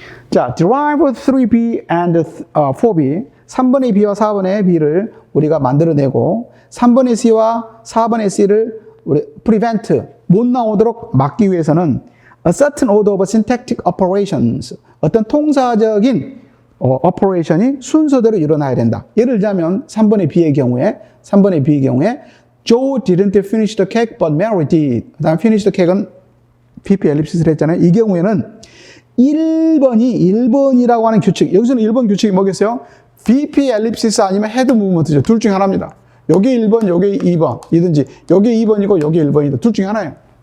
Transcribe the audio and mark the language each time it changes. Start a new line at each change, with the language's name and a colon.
Korean: 자,
English: derive 3B and 4B
Korean: 3번의 B와 4번의 B를 우리가 만들어내고 3번의 C와 4번의 C를 우리
English: prevent
Korean: 못 나오도록 막기 위해서는
English: a certain order of syntactic operations
Korean: 어떤 통사적인 operation이 순서대로 일어나야 된다. 예를 들자면 3번의 B의 경우에
English: Joe didn't finish the cake but Mary did.
Korean: 그 다음 finish the cake은 VP 엘립시스를 했잖아요. 이 경우에는 1번이라고 하는 규칙. 여기서는 1번 규칙이 뭐겠어요? VP 엘립시스 아니면 헤드 무브먼트죠. 둘 중에 하나입니다. 여기 1번, 여기 2번 이든지 여기 2번이고 여기 1번이다. 둘 중에 하나예요.